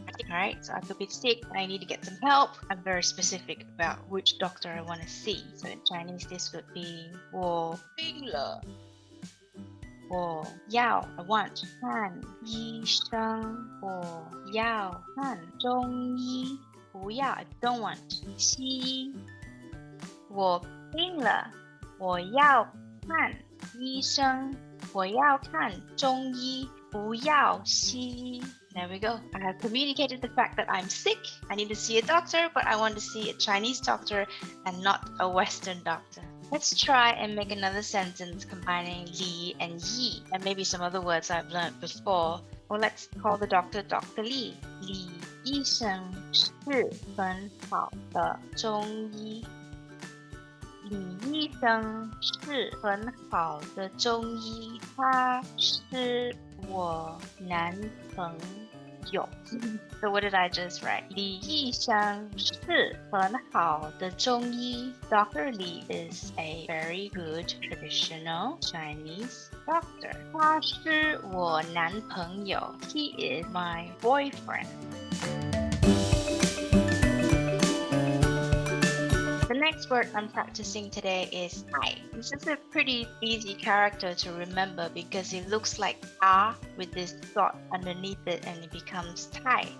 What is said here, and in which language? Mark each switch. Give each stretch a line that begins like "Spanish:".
English: Alright, so I could be sick and I need to get some help. I'm very specific about which doctor I want to see. So in Chinese, this would be
Chinese: 我病了。我要
English: I want
Chinese: 看医生，我要看中医，不要
English: I don't want
Chinese: 西医。我病了，我要看医生，我要看中医，不要西医。
English: There we go. I have communicated the fact that I'm sick. I need to see a doctor, but I want to see a Chinese doctor and not a Western doctor. Let's try and make another sentence combining li and yi, and maybe some other words I've learned before. Well, let's call the doctor Dr. Li.
Chinese: Li 医生是很好的中医。李医生是很好的中医，他是我男朋
English: 有 So what did I just write?
Chinese: 李义香是很好的中医 Dr.
English: Li is a very good traditional Chinese doctor.
Chinese: 他是我男朋友
English: He is my boyfriend. The next word I'm practicing today is "tai." This is a pretty easy character to remember because it looks like "a" with this dot underneath it and it becomes "tai."